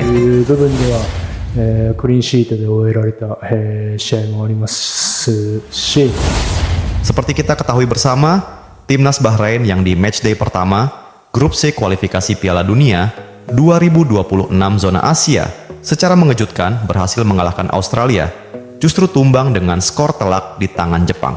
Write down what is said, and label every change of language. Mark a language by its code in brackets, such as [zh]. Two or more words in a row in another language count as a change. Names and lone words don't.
[ja] 部分では、クリーンシートで終えられた、試合もありますし、 [id] Seperti kita ketahui bersama, timnas Bahrain yang di matchday pertama, grup C kualifikasi Piala Dunia 2026 zona Asia, secara mengejutkan berhasil mengalahkan Australia, justru tumbang dengan skor telak di tangan Jepang.